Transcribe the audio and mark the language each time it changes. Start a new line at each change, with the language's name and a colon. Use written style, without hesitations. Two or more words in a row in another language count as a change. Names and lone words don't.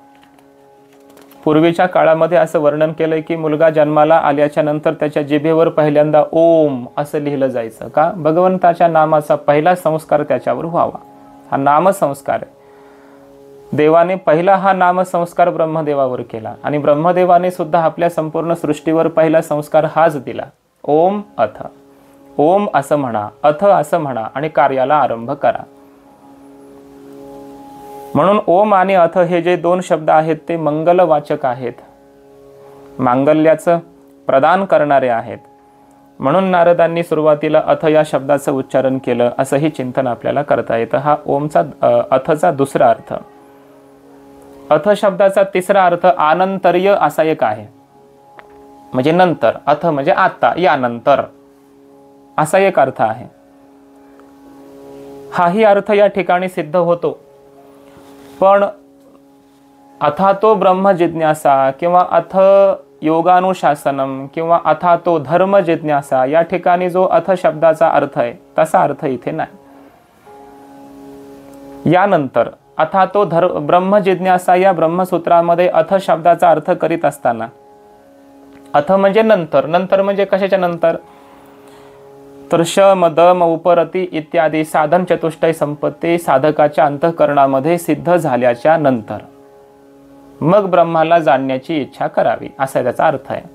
Marathi: पूर्वीच्या काळामध्ये असं वर्णन केलंय की मुलगा जन्माला आल्याच्या नंतर त्याच्या जिभेवर पहिल्यांदा ओम असं लिहिलं जायचं. का? भगवंताच्या नामाचा पहिला संस्कार त्याच्यावर व्हावा. हा नामसंस्कार आहे. देवाने पहिला हा नामसंस्कार ब्रह्मदेवावर केला आणि ब्रह्मदेवाने सुद्धा आपल्या संपूर्ण सृष्टीवर पहिला संस्कार हाच दिला,
Sanskrit: ओम अथ.
Marathi: ओम असं म्हणा, अथ असं म्हणा आणि कार्याला आरंभ करा. म्हणून ओम आणि अथ हे जे दोन शब्द आहेत ते मंगलवाचक आहेत, मांगल्याचं प्रदान करणारे आहेत. म्हणून नारदांनी सुरुवातीला अथ या शब्दाचं उच्चारण केलं असंही चिंतन आपल्याला करता येतं. हा ओमचा अथचा दुसरा अर्थ. अथ शब्दाचा तिसरा अर्थ आनंतर्य असा एक आहे, म्हणजे नंतर. अथ म्हणजे आता, यानंतर असा एक अर्थ आहे. हाही अर्थ या ठिकाणी सिद्ध होतो. पण
Sanskrit: अथातो ब्रह्म जिज्ञासा
Marathi: किंवा
Sanskrit: अथ योगानुशासनम
Marathi: किंवा
Sanskrit: अथातो धर्म जिज्ञासा
Marathi: या ठिकाणी जो अथ शब्दाचा अर्थ आहे तसा अर्थ इथे नाही. यानंतर
Sanskrit: अथातो ब्रह्म जिज्ञासा
Marathi: या ब्रह्मसूत्रामध्ये अथ शब्दाचा अर्थ करीत असताना अथ म्हणजे नंतर. नंतर म्हणजे कशाच्या नंतर? तर शम दम उपरती इत्यादी साधन चतुष्टय संपत्ती साधकाच्या अंतःकरणामध्ये सिद्ध झाल्याच्या नंतर मग ब्रह्माला जाणण्याची इच्छा करावी असा त्याचा अर्थ आहे.